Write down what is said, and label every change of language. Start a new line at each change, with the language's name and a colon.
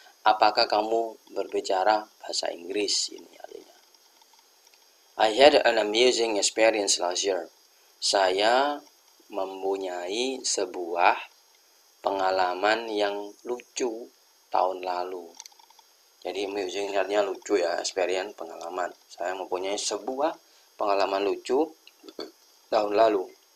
Indonesian: Apakah kamu berbicara bahasa Inggris? Ini artinya.
English: I had an amusing experience last year.
Indonesian: Saya mempunyai sebuah pengalaman yang lucu tahun lalu. Jadi amusing artinya lucu ya, experience pengalaman. Saya mempunyai sebuah pengalaman lucu tahun lalu.